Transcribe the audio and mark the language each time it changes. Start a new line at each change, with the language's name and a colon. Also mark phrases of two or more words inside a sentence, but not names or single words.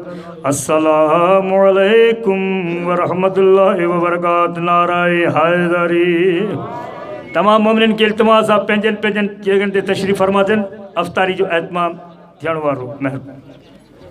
Arabic: السلام عليكم ورحمة الله وبركاته.
Hindi: नाराए हैदरी।
Sindhi: تمام مومن جي التماس آپ پنهنجي پنهنجي جاءِ تي تشريف فرما ڏين، افطاري جو اهتمام ٿيڻ وارو. مهرباني.